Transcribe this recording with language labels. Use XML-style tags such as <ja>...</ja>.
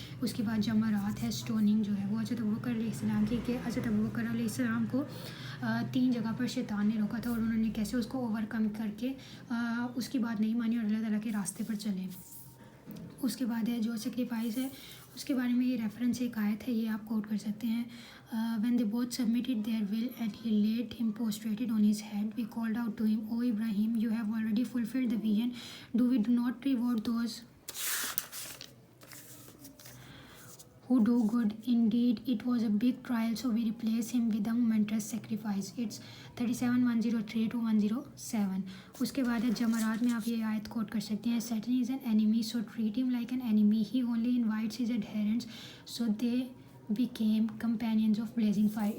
<ur>اس کے بعد جمرات ہے, اسٹوننگ جو ہے وہ حضرت ابوبکر علیہ السلام کی, کہ حضرت ابوبکر علیہ السلام کو 3 جگہ پر شیطان نے روکا تھا اور انہوں نے کیسے اس کو اوور کم کر کے اس کی بات نہیں مانی اور اللہ تعالیٰ کے راستے پر چلے. اس کے بعد ہے جو سیکریفائس ہے اس کے بارے میں یہ ریفرنس ایک آیت ہے, یہ آپ کوٹ کر سکتے ہیں.</ur> <en>when they both submitted their will and he laid him prostrated on his head, we called out to him, O Ibrahim, you have already fulfilled the vision. Do we not reward those who do good? Indeed, it was a big trial, so we replaced him with a momentous sacrifice. It's 37:103 to 107.</en> <ur>اس کے بعد ہے جمرات میں آپ یہ آیت کوٹ کر سکتے ہیں.</ur> <en>Satan is an enemy, so treat him like an enemy. He only invites his adherents, so they became companions of blazing fire.</en>